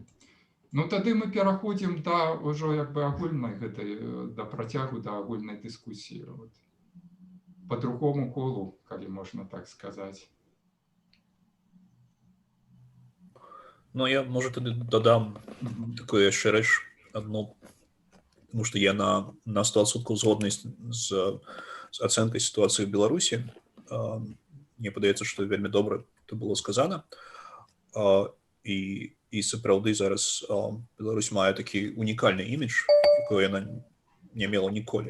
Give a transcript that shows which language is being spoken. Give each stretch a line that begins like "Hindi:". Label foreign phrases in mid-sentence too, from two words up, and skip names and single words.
Belarusian: Ну, тады мы пераходзім да ўжо як бы агульнай гэтай, да працягу, да агульнай дыскусіі. Вот. По другому колу, калі можна так сказаць. Ну, я, может, додам такую яшчэ рэч одну,
Russian: потому что
Belarusian: я на 100% згодны з ацэнкай сітуацыі ў Беларусі. Мне падаецца, што вельмі добра это было сказана. І сапраўды зараз Беларусь мае такі унікальны імідж, якой яна не мела ніколі.